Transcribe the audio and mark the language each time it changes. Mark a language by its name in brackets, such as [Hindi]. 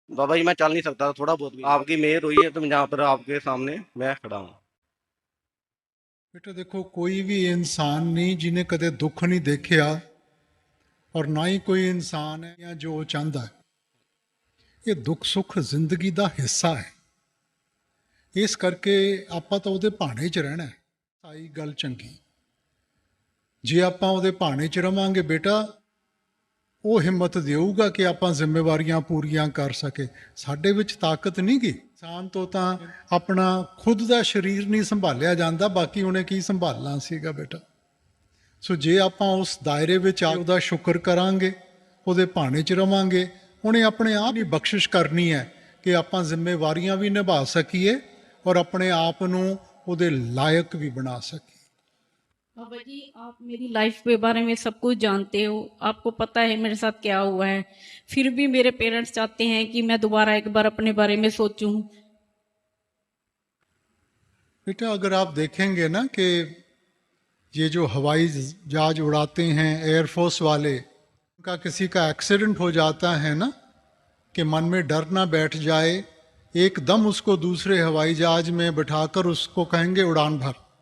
[Hindi] बाबा जी मैं चल नहीं सकता, थोड़ा बहुत भी आपकी मेहर हुई है तो यहाँ पर आपके सामने मैं खड़ा हूँ। बेटा देखो, कोई भी इंसान नहीं जिन्हें कदे दुख नहीं देखिया, और ना ही कोई इंसान है या जो चाहता है। ये दुख सुख जिंदगी का हिस्सा है। इस करके [Punjabi] ਆਪਾਂ ਤਾਂ ਉਹਦੇ ਭਾਣੇ 'ਚ ਰਹਿਣਾ ਹੈ। ਸਾਈ ਗੱਲ ਚੰਗੀ। ਜੇ ਆਪਾਂ ਉਹਦੇ ਭਾਣੇ 'ਚ ਰਵਾਂਗੇ ਬੇਟਾ, ਉਹ ਹਿੰਮਤ ਦੇਊਗਾ ਕਿ ਆਪਾਂ ਜ਼ਿੰਮੇਵਾਰੀਆਂ ਪੂਰੀਆਂ ਕਰ ਸਕੇ। ਸਾਡੇ ਵਿੱਚ ਤਾਕਤ ਨਹੀਂ ਗੀ। ਇਨਸਾਨ ਤੋਂ ਤਾਂ ਆਪਣਾ ਖੁਦ ਦਾ ਸਰੀਰ ਨਹੀਂ ਸੰਭਾਲਿਆ ਜਾਂਦਾ, ਬਾਕੀ ਉਹਨੇ ਕੀ ਸੰਭਾਲਣਾ ਸੀਗਾ ਬੇਟਾ। ਸੋ ਜੇ ਆਪਾਂ ਉਸ ਦਾਇਰੇ ਵਿੱਚ ਆ ਉਹਦਾ ਸ਼ੁਕਰ ਕਰਾਂਗੇ, ਉਹਦੇ ਭਾਣੇ 'ਚ ਰਵਾਂਗੇ, ਉਹਨੇ ਆਪਣੇ ਆਪ ਹੀ ਬਖਸ਼ਿਸ਼ ਕਰਨੀ ਹੈ ਕਿ ਆਪਾਂ ਜ਼ਿੰਮੇਵਾਰੀਆਂ ਵੀ ਨਿਭਾ ਸਕੀਏ [Hindi] और अपने आप [Punjabi] ਨੂੰ ਉਹਦੇ ਲਾਇਕ ਵੀ ਬਣਾ ਸਕੀਏ। [Hindi] बाबा जी, आप मेरी लाइफ के बारे में सब कुछ जानते हो, आपको पता है मेरे साथ क्या हुआ है। फिर भी मेरे पेरेंट्स चाहते हैं कि मैं दोबारा एक बार अपने बारे में सोचूं। बेटा अगर आप देखेंगे ना कि ये जो हवाई जहाज उड़ाते हैं एयरफोर्स वाले, उनका किसी का एक्सीडेंट हो जाता है ना, कि मन में डर ना बैठ जाए, एकदम उसको दूसरे हवाई जहाज में बिठाकर उसको कहेंगे उड़ान भर।